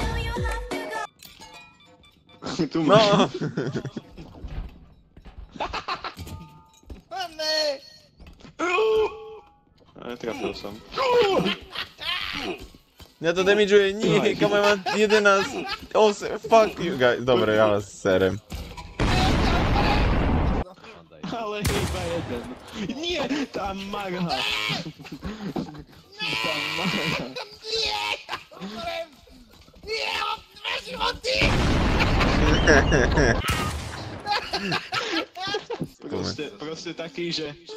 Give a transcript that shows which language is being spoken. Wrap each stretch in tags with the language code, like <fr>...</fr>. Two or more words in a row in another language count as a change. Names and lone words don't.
<sk>Tu máš. No! Ne! Netrafil som. Mňa to damageuje, nie, kam ja mám 11, 8,</sk> <en>fuck you guys.</en> <sk>Dobre, ja vás serem. Ale iba jeden. Nie, tá marha. Tá marha. Nie! Nie, mám dve životy! Proste taký, že...</sk>